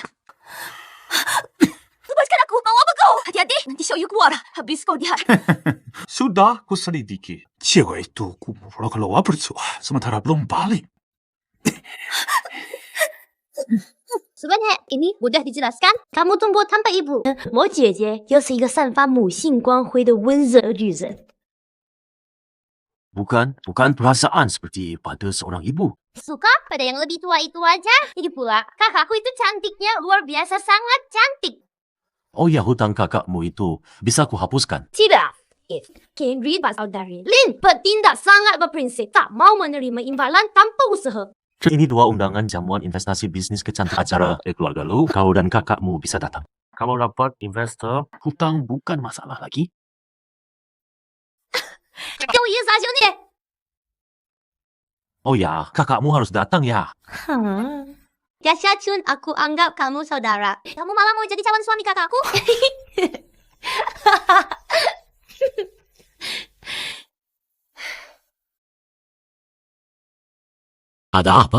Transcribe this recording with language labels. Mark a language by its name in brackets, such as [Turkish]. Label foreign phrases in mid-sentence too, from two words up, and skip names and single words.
[Indonesian] Lepaskan aku, mau apa kau? Hati-hati, nanti Xiao Yu keluar. Habis kau lihat. Sudah ku selidiki. Cewek itu kubur keluar berdua, sementara belum balik. Sebenarnya ini mudah dijelaskan. Kamu tumbuh tanpa ibu. [Chinese] 我姐姐又是一个散发母性光辉的温柔女人。 [Indonesian] Bukan perasaan seperti pada seorang ibu. Suka pada yang lebih tua itu aja. Jadi pula, kakakku itu cantiknya luar biasa sangat cantik. Oh ya, hutang kakakmu itu bisa aku hapuskan. Tidak. Henry berasal dari Lin bertindak sangat berprinsip. Tak mau menerima imbalan tanpa usaha. Ini 2 undangan jamuan investasi bisnis kecantikan acara keluarga lu. Kau dan kakakmu bisa datang. Kalau dapat investor, hutang bukan masalah lagi. [Chinese] 跟我意思啊，兄弟。 [Indonesian] Oh ya, kakakmu harus datang ya. Ya Syacun, aku anggap kamu saudara. Kamu malah mau jadi calon suami kakakku? Ada apa?